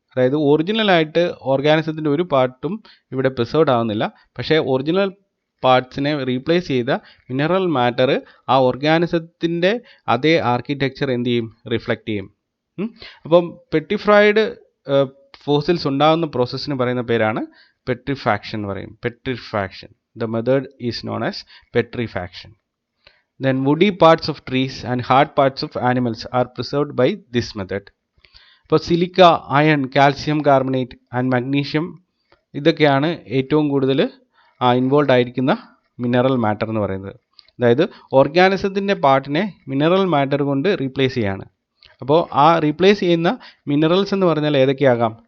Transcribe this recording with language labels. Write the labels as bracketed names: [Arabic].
[Malayalam] അതായത് ഒറിജിനലായിട്ട് ഓർഗാനിസത്തിൻ്റെ ഒരു പാർട്ടും ഇവിടെ പ്രിസർവ്ഡ് ആവുന്നില്ല. പക്ഷേ ഒറിജിനൽ പാർട്സിനെ റീപ്ലേസ് ചെയ്ത മിനറൽ മാറ്റർ ആ ഓർഗാനിസത്തിൻ്റെ അതേ ആർക്കിടെക്ചർ എന്ത് ചെയ്യും, റിഫ്ലക്റ്റ് ചെയ്യും. അപ്പം പെട്രിഫൈഡ് ഫോസിൽസ് ഉണ്ടാകുന്ന പ്രോസസ്സിന് പറയുന്ന പേരാണ് പെട്രിഫാക്ഷൻ എന്ന് പറയും. [English] Petrifaction, the method is known as petrifaction. Then woody parts of trees and hard parts of animals are preserved by this method. [Malayalam] ഇപ്പോൾ silica, iron, calcium carbonate and magnesium ഇതൊക്കെയാണ് ഏറ്റവും കൂടുതൽ ഇൻവോൾവ് ആയിരിക്കുന്ന മിനറൽ മാറ്റർ എന്ന് പറയുന്നത്. അതായത് ഓർഗാനിസത്തിൻ്റെ പാർട്ടിനെ മിനറൽ മാറ്റർ കൊണ്ട് replace ചെയ്യാണ്. അപ്പോൾ ആ റീപ്ലേസ് ചെയ്യുന്ന മിനറൽസ് എന്ന് പറഞ്ഞാൽ ഏതൊക്കെയാകാം?